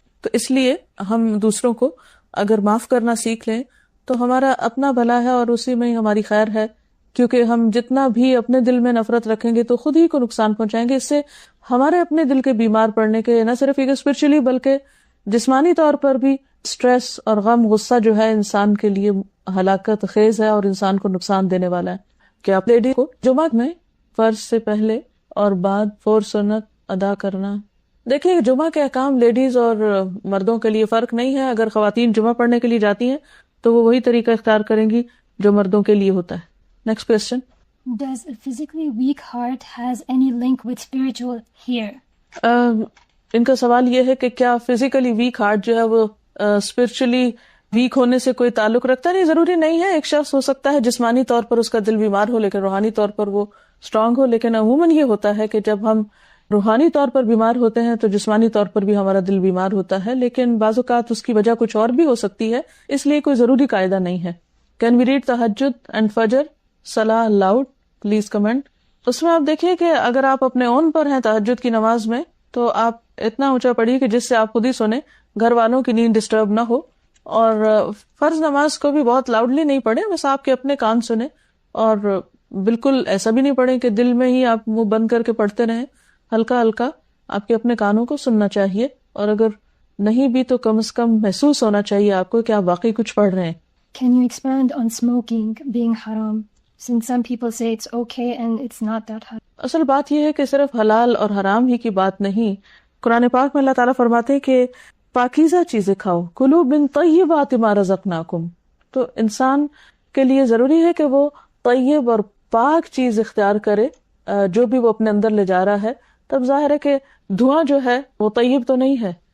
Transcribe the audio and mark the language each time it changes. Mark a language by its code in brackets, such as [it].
[ur] تو اس لیے ہم دوسروں کو اگر معاف کرنا سیکھ لیں تو ہمارا اپنا بھلا ہے اور اسی میں ہی ہماری خیر ہے، کیونکہ ہم جتنا بھی اپنے دل میں نفرت رکھیں گے تو خود ہی کو نقصان پہنچائیں گے. اس سے ہمارے اپنے دل کے بیمار پڑنے کے نہ صرف ایک اسپرچولی بلکہ جسمانی طور پر بھی سٹریس اور غم، غصہ جو ہے انسان کے لیے ہلاکت خیز ہے اور انسان کو نقصان دینے والا ہے. کہ آپ لیڈی کو جمعہ میں فرض سے پہلے اور بعد 4 سنت ادا کرنا. دیکھیے جمعہ کے احکام لیڈیز اور مردوں کے لیے فرق نہیں ہے. اگر خواتین جمعہ پڑھنے کے لیے جاتی ہیں تو وہ وہی طریقہ اختیار کریں گی جو مردوں کے لیے ہوتا ہے. [en] Next question. Does a physically weak heart has any link with spiritual here? [ur] ان کا سوال یہ ہے کہ کیا فزیکلی ویک ہارٹ جو ہے وہ اسپرچولی ویک ہونے سے کوئی تعلق رکھتا ہے؟ نہیں، ضروری نہیں ہے. ایک شخص ہو سکتا ہے جسمانی طور پر اس کا دل بیمار ہو لیکن روحانی طور پر وہ اسٹرانگ ہو. لیکن عموماً یہ ہوتا ہے کہ جب ہم روحانی طور پر بیمار ہوتے ہیں تو جسمانی طور پر بھی ہمارا دل بیمار ہوتا ہے. لیکن بعض اوقات اس کی وجہ کچھ اور بھی ہو سکتی ہے، اس لیے کوئی ضروری قاعدہ نہیں ہے. [en] Can we read تہجد and فجر صلاح لاؤڈ؟ Please comment. [ur] اس میں آپ دیکھیے کہ اگر آپ اپنے اون پر ہیں تہجد کی نماز میں تو آپ اتنا اونچا پڑھیے کہ جس سے آپ خود ہی سنیں، گھر والوں کی نیند ڈسٹرب نہ ہو. اور فرض نماز کو بھی بہت لاؤڈلی نہیں پڑھیں، بس آپ کے اپنے کان سنیں. اور بالکل ایسا بھی نہیں پڑھیں کہ دل میں ہی آپ منہ بند کر کے پڑھتے رہیں. ہلکا ہلکا آپ کے اپنے کانوں کو سننا چاہیے، اور اگر نہیں بھی تو کم از کم محسوس ہونا چاہیے آپ کو کہ آپ واقعی کچھ پڑھ رہے ہیں. [en] Can you expand on smoking being haram? Since some people say it's okay and it's not that haram. [ur] اصل بات یہ ہے کہ صرف حلال اور حرام ہی کی بات نہیں. قرآن پاک میں اللہ تعالیٰ فرماتے ہیں کہ پاکیزہ چیزیں کھاؤ، [ar] کلوا من طیبات ما رزقناکم. [ur] تو انسان کے لیے ضروری ہے کہ وہ طیب اور پاک چیز اختیار کرے جو بھی وہ اپنے اندر لے جا رہا ہے. تب ظاہر ہے کہ دھواں جو ہے وہ طیب تو نہیں ہے،